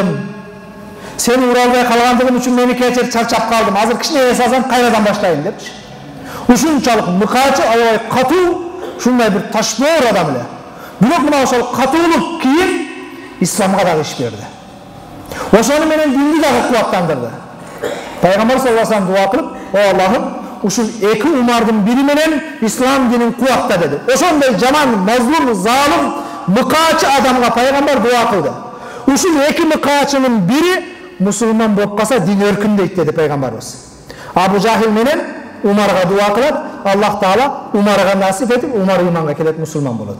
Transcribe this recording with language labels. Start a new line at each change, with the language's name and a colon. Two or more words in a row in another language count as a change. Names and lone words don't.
Kyrgyz: Сени ура албай калгандыгым үчүн мени кечир, чарчап калдым. Азыр кичине эс алсам кайрадан баштайын депчи. Ушунчалык мыкаачы, аябай катуу, ушундай бир ташбоор адам эле. Бирок мына ошол катуулук кийин исламга дагы иш берди. Ошону менен динди дагы кубаттандырды. Пайгамбар
Arabic: صلى الله عليه وسلم
Kyrgyz: дуа кылып, "О Аллахым, ушул эки Умардын бири менен ислам динин кубатта" деди. Ошондой жаман, мазлум, залым, мыкаачы адамга пайгамбар дуа кылды. Ушул эки мыкаачынын бири мусулман болуп калса дин өркүндөйт деди пайгамбарыбыз. Абу Жахил менен Умарга дуа кылат, Аллах Таала Умарга насип этип, Умар иманга келет, мусулман болот.